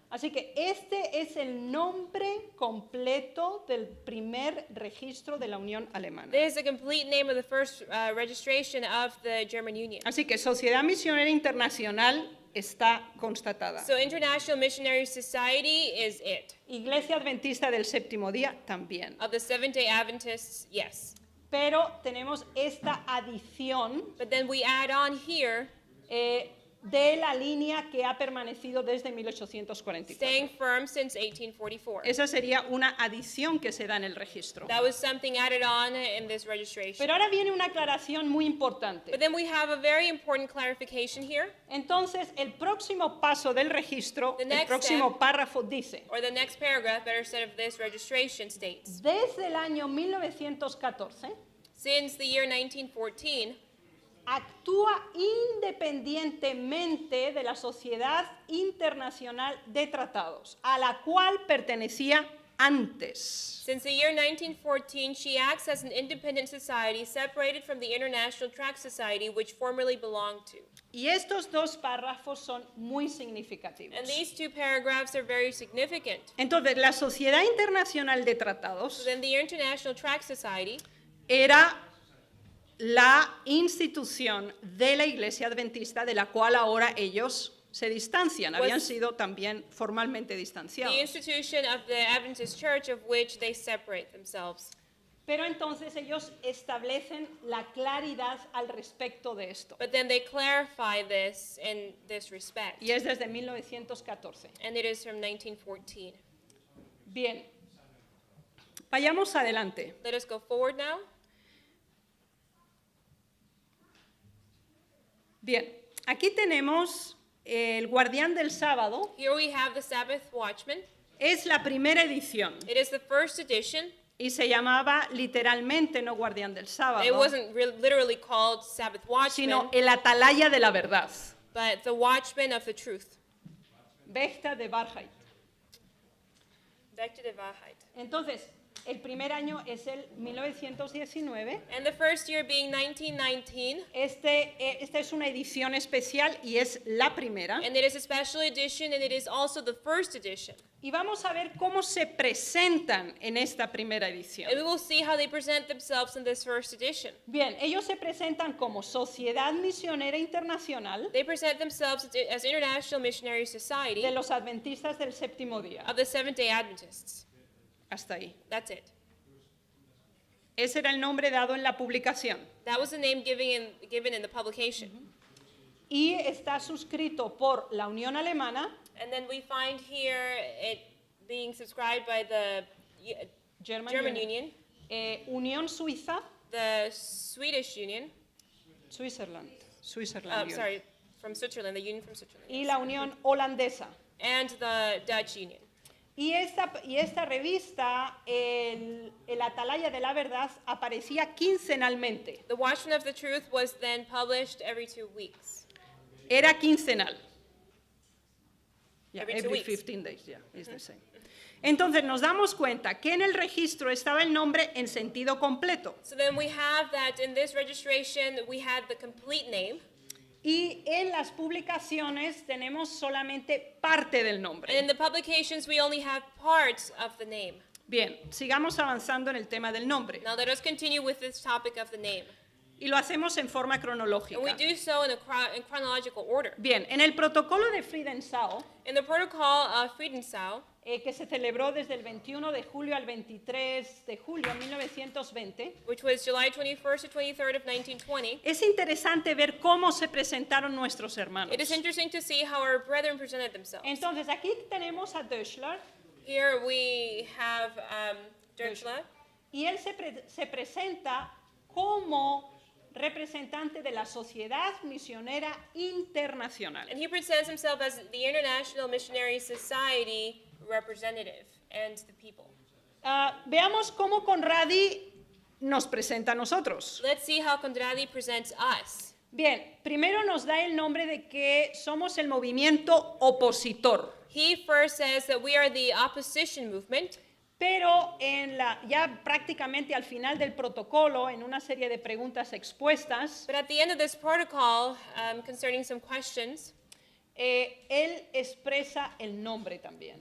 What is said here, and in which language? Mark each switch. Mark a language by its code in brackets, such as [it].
[es] Así que este es el nombre completo del primer registro de la Unión Alemana. [en] This is the complete name of the first registration of the German Union. [es] Así que Sociedad Misionera Internacional está constatada. [en] So International Missionary Society is it. [es] Iglesia Adventista del Séptimo Día también. [en] Of the Seventh-day Adventists, yes. [es] Pero tenemos esta adición [en] But then we add on here, [es] de la línea que ha permanecido desde 1844. [en] staying firm since 1844. [es] Esa sería una adición que se da en el registro. [en] That was something added on in this registration. [es] Pero ahora viene una aclaración muy importante. [en] But then we have a very important clarification here, [es] Entonces, el próximo paso del registro, [en] The [es] el [en] next [es] próximo párrafo dice, [en] or the next paragraph, better said, of this registration states, [es] desde el año 1914, [en] since the year 1914, [es] actúa independientemente de la Sociedad Internacional de Tratados, a la cual pertenecía antes. [en] since the year 1914, she acts as an independent society separated from the International Tract Society, which formerly belonged to. [es] Y estos dos párrafos son muy significativos. [en] And these two paragraphs are very significant. [es] Entonces, la Sociedad Internacional de [en] So [es] Tratados [en] then the International Tract Society [es] era la institución de la Iglesia Adventista de la cual ahora ellos se distancian. Habían sido también formalmente [en] the [es] distanciados. [en] institution of the Adventist Church of which they separate themselves. [es] Pero entonces ellos establecen la claridad al respecto de esto. [en] But then they clarify this in this respect. [es] Y es desde 1914. [en] And it is from 1914. [es] Bien, vayamos adelante. [en] Let us go forward now. [es] Bien, aquí tenemos el Guardián del Sábado. [en] Here we have the Sabbath Watchman. [es] Es la primera edición [en] It is the first edition. [es] y se llamaba literalmente no Guardián del [en] It [es] Sábado, [en] wasn't literally called Sabbath Watchman, [es] sino el Atalaya de la Verdad, [en] but the Watchman of the Truth. [de] Wächter de Wahrheit. Wächter der Wahrheit. [es] Entonces, el primer año es el 1919. [en] And the first year being 1919, [es] Esta es una edición especial y es la primera. [en] and it is a special edition, and it is also the first edition. [es] Y vamos a ver cómo se presentan en esta primera edición. [en] And we will see how they present themselves in this first edition. [es] Bien, ellos se presentan como Sociedad Misionera Internacional [en] They present themselves as International Missionary Society [es] de los Adventistas del Séptimo Día. [en] of the Seventh-day Adventists. [es] Hasta ahí. [en] That's it. [es] Ese era el nombre dado en la publicación. [en] That was the name given in the publication. [es] Y está suscrito por la Unión Alemana, [en] And then we find here it being subscribed by the German Union, [es] Unión Suiza, [en] the Swedish Union, Switzerland Union, sorry, from Switzerland, the Union from Switzerland, [es] y la Unión Holandesa. [en] and the Dutch Union. [es] Y esta revista, el Atalaya de la Verdad, aparecía quincenalmente. [en] The Watchman of the Truth was then published every 2 weeks. [es] Era quincenal. Yeah, [en] Every 2 every weeks. 15 days, yeah, it's the same. [es] Entonces nos damos cuenta que en el registro estaba el nombre en sentido completo. [en] So then we have that in this registration, we had the complete name. [es] Y en las publicaciones tenemos solamente parte del [en] And in [es] nombre. [en] the publications, we only have parts of the name. [es] Bien, sigamos avanzando en el tema del nombre. [en] Now let us continue with this topic of the name. [es] Y lo hacemos en forma [en] And we [es] cronológica. [en] do so in chronological order. [es] Bien, en el protocolo de Friedenau, [en] In the protocol of Friedenau, [es] que se celebró desde el 21 de julio al 23 de julio de 1920, [en] which was July 21st to 23rd of 1920, [es] es interesante ver cómo se presentaron nuestros hermanos. [en] it is interesting to see how our brethren presented themselves. [es] Entonces, aquí tenemos a Döschler, [en] Here we have Dörschler, [es] y él se presenta como representante de la Sociedad Misionera Internacional. [en] and he presents himself as the International Missionary Society representative and the people. [es] Veamos cómo Conradi nos presenta a nosotros. [en] Let's see how Conradi presents us. [es] Bien, primero nos da el nombre de que somos el movimiento opositor, [en] He first says that we are the opposition movement, [es] pero ya prácticamente al final del protocolo, en una serie de preguntas expuestas, [en] but at the end of this protocol, concerning some questions, [es] él expresa el nombre también